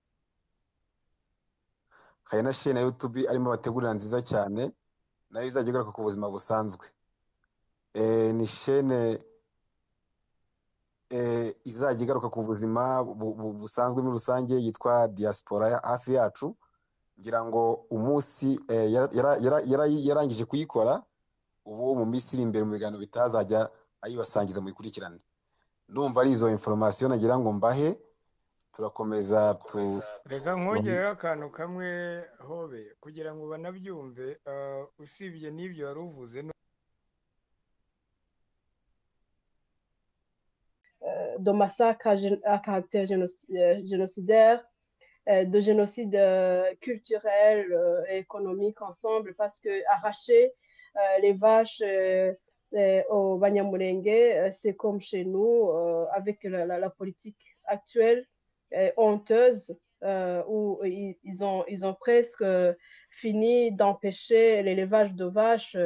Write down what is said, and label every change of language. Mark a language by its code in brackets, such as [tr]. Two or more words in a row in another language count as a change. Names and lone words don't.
[rw] hari na chaîne ya YouTube arimo bategurira nziza cyane nayo izajya igaruka ku buzima busanzwe ni chaîne izajya igaruka ku buzima busanzwe muri rusange yitwa Diaspora ya hafi yacu ngira ngo umunsi yarangije kuyikora ubu mu minsi iri imbere mu biganiro bitazajya ayibasangiza mu ikurikirane ndumva ari izo information nagira ngo mbahe turakomeza reka nkongereho akantu kamwe Hobe kugira ngo banabyumve usibye n'ibyo wari uvuze [fr] de massacres à caractère génocidaire, de génocide culturel et économique ensemble, parce que arracher les vaches au Banyamulenge, c'est comme chez nous, avec la politique actuelle honteuse, où ils ont presque fini d'empêcher l'élevage de vaches